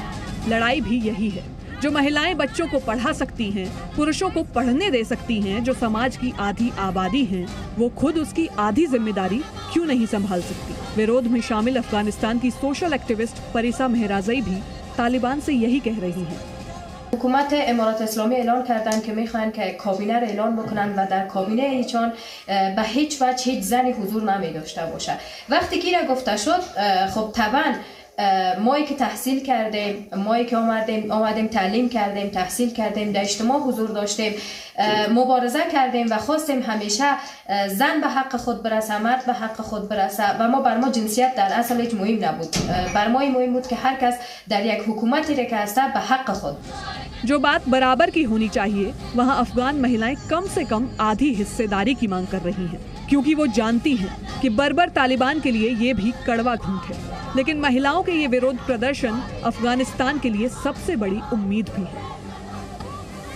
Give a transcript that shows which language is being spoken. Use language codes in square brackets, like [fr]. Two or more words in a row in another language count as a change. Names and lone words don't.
[hi] लड़ाई भी यही है। जो महिलाएं बच्चों को पढ़ा सकती हैं, पुरुषों को पढ़ने दे सकती हैं, जो समाज की आधी आबादी हैं, वो खुद उसकी आधी जिम्मेदारी क्यों नहीं संभाल सकती? विरोध में शामिल अफगानिस्तान की [en] social activist [hi] परिसा मेहराज़ई भी तालिबान से यही कह रही हैं। [fa] حکومت امارات اسلامی اعلان کردن که میخوان که کابینه را اعلان بکنن و در کابینه ایشان به هیچ وجه هیچ زنی حضور نمی داشته باشه. وقتی که را گفته شد، خب طبعا مایی که تحصیل کردیم، مایی که آمدیم تعلیم کردیم، تحصیل کردیم، در اجتماع حضور داشتیم، مبارزه کردیم و خواستیم همیشه زن به حق خود برسه، مرد به حق خود برسه و بر ما جنسیت در اصل هیچ مهم نبود. بر ما مهم بود که هر کس در یک حکومتی که هسته به حق خود. [hi] जो बात बराबर की होनी चाहिए, वहाँ अफगान महिलाएं कम से कम आधी हिस्सेदारी की मांग कर रही हैं, क्योंकि वो जानती हैं कि बर्बर तालिबान के लिए ये भी कड़वा घूंट है। लेकिन महिलाओं के ये विरोध प्रदर्शन अफगानिस्तान के लिए सबसे बड़ी उम्मीद भी है।